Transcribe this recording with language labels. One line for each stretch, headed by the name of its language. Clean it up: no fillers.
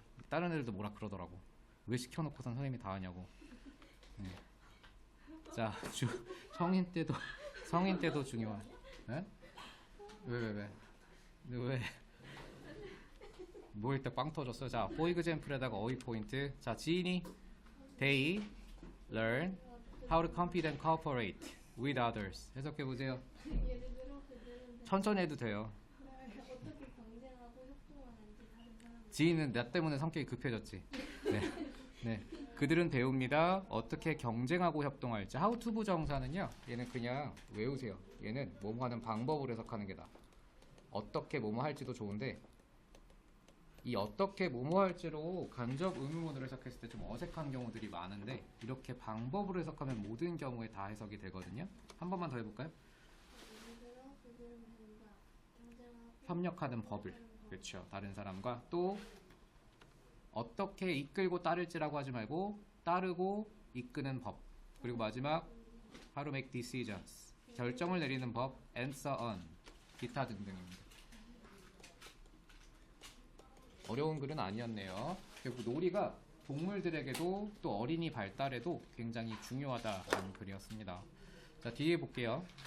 Korean: 다른 애들도 뭐라 그러더라고. 왜 시켜놓고선 선생님이 다 하냐고. 네. 자, 성인 때도 중요한. 네? 왜? 뭐 일단 빵 터졌어. 자, for example에다가 어휘 포인트. 자, 지인이
English: they learn how to compete and cooperate. with others.
Korean: 해석해 보세요. 예를 들어 그들은 천천히 해도 돼요. 어떻게 경쟁하고 협동하는지 다른 사람들. 지인은 나 때문에 성격이 급해졌지. 네. 네. 그들은 배웁니다. 어떻게 경쟁하고 협동할지.
English: how to
Korean: 부정사는요. 얘는 그냥 외우세요. 얘는 뭐뭐 하는 방법을 해석하는 게 나아. 어떻게 뭐뭐 할지도 좋은데 이 어떻게 뭐뭐 할지로 간접 의문문으로 해석했을 때 좀 어색한 경우들이 많은데 이렇게 방법으로 해석하면 모든 경우에 다 해석이 되거든요. 한 번만 더 해볼까요? 예를 들어 그들은 배운다. 경쟁하고 협력하는 법을. 그렇죠. 다른 사람과 또 어떻게 이끌고 따를지라고 하지 말고 따르고 이끄는 법. 그리고 마지막
English: how to make decisions.
Korean: 결정을 내리는 법
English: and so on.
Korean: 기타 등등입니다. 어려운 글은 아니었네요. 결국 놀이가 동물들에게도 또 어린이 발달에도 굉장히 중요하다는 글이었습니다. 자, 뒤에 볼게요.